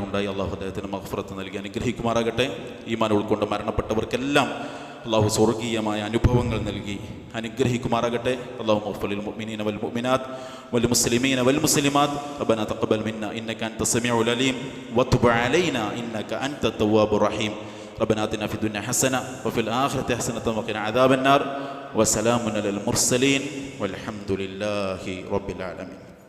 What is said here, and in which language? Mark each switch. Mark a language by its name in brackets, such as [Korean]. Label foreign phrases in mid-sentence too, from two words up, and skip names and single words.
[Malayalam] അള്ളാഹു അദ്ദേഹത്തിന് മഗ്ഫിറത്ത് നൽകി അനുഗ്രഹിക്കുമാറാകട്ടെ. ഈമാൻ ഉൾക്കൊണ്ട് മരണപ്പെട്ടവർക്കെല്ലാം അള്ളാഹു സ്വർഗീയമായ അനുഭവങ്ങൾ നൽകി അനുഗ്രഹിക്കുമാറാകട്ടെ. [Arabic] اللهم اغفر للمؤمنين والمؤمنات والمسلمين والمسلمات ربنا تقبل منا إنك أنت السميع العليم وتب علينا إنك أنت التواب الرحيم. ربنا آتنا في الدنيا حسنة وفي الآخرة حسنة وقنا عذاب النار وسلام على المرسلين والحمد لله رب العالمين.